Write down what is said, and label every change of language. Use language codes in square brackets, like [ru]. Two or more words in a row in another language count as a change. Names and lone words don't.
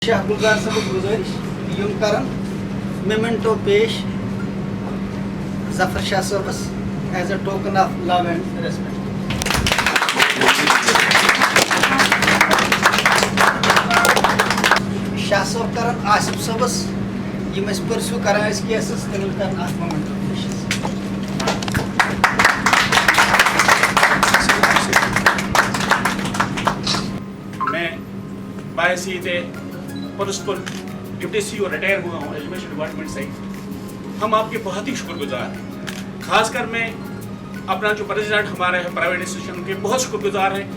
[ks] شاہ گلزار صاحب گزارش یم کرن میمنٹو پیش ظفر شاہ صاحبس [en] as a token of love and respect. [ks] شاہ صاحب کرن آصف صاحبس یم اس پرسو کران اس کیسز تمن کرن اخ میمنٹو پیش. [ur] میں باعثی پرنسپل ڈپٹی سی او ریٹائر ہوا ہوں [en] education department [ur] سے. ہم آپ کے بہت ہی شکر گزار ہیں. خاص کر میں اپنا جو پریزیڈنٹ ہمارے [en] private institution [ur] کے بہت شکر گزار ہیں.